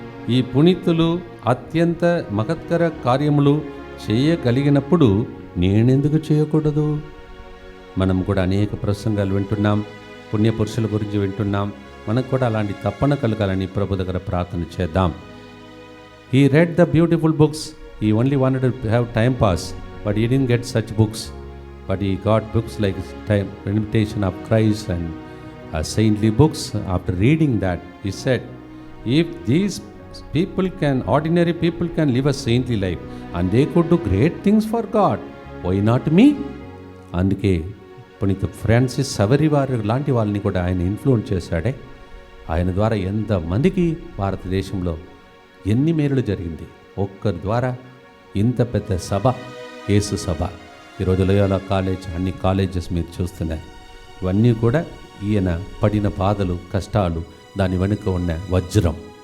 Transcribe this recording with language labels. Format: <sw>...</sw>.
<te>ఈ పునీతులు అత్యంత మహత్కర కార్యములు చేయగలిగినప్పుడు నేనెందుకు చేయకూడదు? మనం కూడా అనేక ప్రసంగాలు వింటున్నాం, పుణ్యపురుషుల గురించి వింటున్నాం. మనకు కూడా అలాంటి తప్పన కలగాలని ప్రభు దగ్గర ప్రార్థన చేద్దాం.</te> <en>He read the beautiful books. He only wanted to have time pass, but he didn't get such books. But he got books like Imitation of Christ and saintly books. After reading that, he said, if these people can, ordinary people can live a saintly life and they could do great things for God, why not me?</en> <te>అందుకే పునీత Francis సవరి వారు లాంటి వాళ్ళని కూడా ఆయన influence చేశాడే. ఆయన ద్వారా ఎంతమందికి భారతదేశంలో ఎన్ని మేలులు జరిగింది. ఒక్కరి ద్వారా ఇంత పెద్ద సభ, యేసు సభ. ఈరోజు లోయోలా కాలేజ్, అన్ని కాలేజెస్ మీరు చూస్తున్నారు. ఇవన్నీ కూడా ఈయన పడిన బాధలు, కష్టాలు, దాని వెనుక ఉన్న వజ్రం.</te>